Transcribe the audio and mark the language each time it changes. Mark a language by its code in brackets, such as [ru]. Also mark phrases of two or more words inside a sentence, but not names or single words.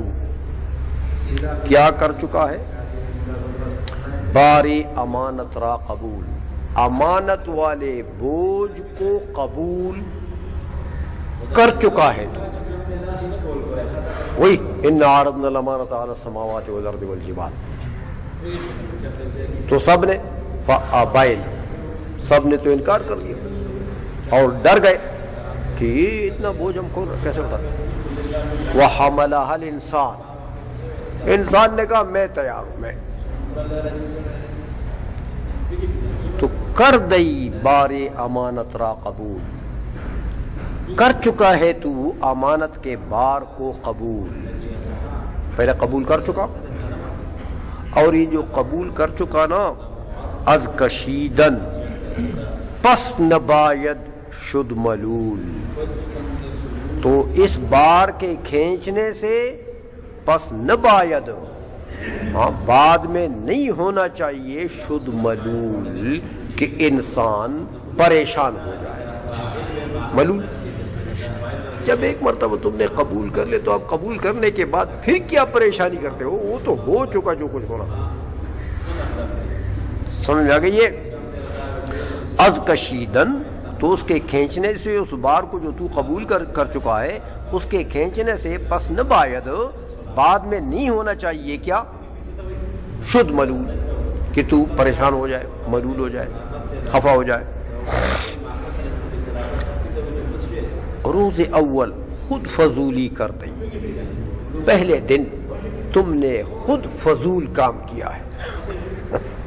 [ur] کیا کر چکا ہے؟ [fa] بارے امانت را قبول، [ur] امانت والے بوجھ کو قبول کر چکا ہے تو. [ar] وہی ان عرضنا الامانۃ علی السماوات والارض والجبال. [ur] تو سب نے فابین، سب نے تو انکار کر لیا اور ڈر گئے کہ یہ اتنا بوجھ ہم کو کیسے اٹھا. [ar] وحملها الانسان، [ur] انسان نے کہا میں تیار ہوں. میں تو کر دئی [fa] بارے امانت را قبول، [ur] کر چکا ہے تو امانت کے بار کو قبول. پہلے قبول کر چکا، اور یہ جو قبول کر چکا نا، [fa] از کشیدن پس نباید شد ملول. [ur] تو اس بار کے کھینچنے سے [fa] پس نباید، [ur] ہاں بعد میں نہیں ہونا چاہیے [fa] شد ملول [ur] کہ انسان پریشان ہو جائے. ملول جب ایک مرتبہ تم نے قبول کر لے تو اب قبول کرنے کے بعد پھر کیا پریشانی کرتے ہو؟ وہ تو ہو چکا جو کچھ ہونا. سمجھ میں آ گئی ہے. [fa] از کشیدن [ur] تو اس کے کھینچنے سے، اس بار کو جو تو قبول کر چکا ہے اس کے کھینچنے سے [fa] پس نباید [ur] بعد میں نہیں ہونا چاہیے کیا؟ [fa] شد ملول [ur] کہ تو پریشان ہو جائے، ملول ہو جائے، خفا ہو جائے. [fa] روز اول خود فضولی کر دیں. [ur] پہلے دن تم نے خود فضول کام کیا ہے.